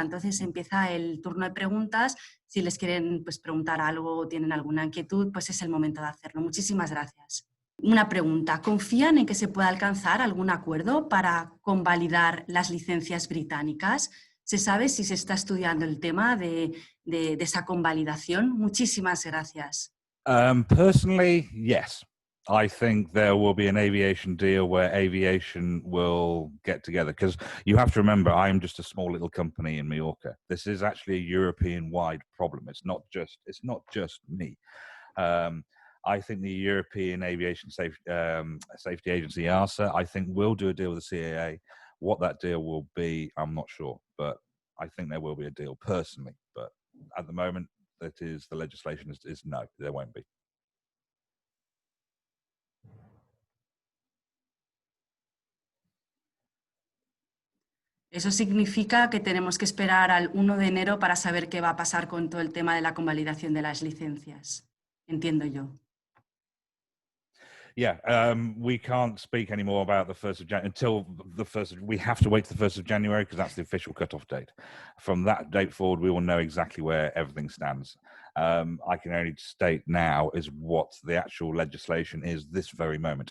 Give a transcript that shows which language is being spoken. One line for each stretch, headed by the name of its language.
Spanish: Entonces empieza el turno de preguntas. Si les quieren pues, preguntar algo o tienen alguna inquietud, pues es el momento de hacerlo. Muchísimas gracias. Una pregunta. ¿Confían en que se pueda alcanzar algún acuerdo para convalidar las licencias británicas? ¿Se sabe si se está estudiando el tema de esa convalidación? Muchísimas gracias.
English: Personally, yes. I think there will be an aviation deal where aviation will get together, because you have to remember, I'm just a small little company in Majorca. This is actually a European-wide problem. It's not just me. I think the European Aviation Safety Agency, EASA, I think will do a deal with the CAA. What that deal will be, I'm not sure, but I think there will be a deal personally. But at the moment, the legislation is no, there won't be.
Spanish: Eso significa que tenemos que esperar al 1 de enero para saber qué va a pasar con todo el tema de la convalidación de las licencias. Entiendo yo.
English: Yeah, we can't speak anymore about the 1st of January until the 1st. We have to wait to the 1st of January because that's the official cutoff date. From that date forward, we will know exactly where everything stands. I can only state now is what the actual legislation is this very moment.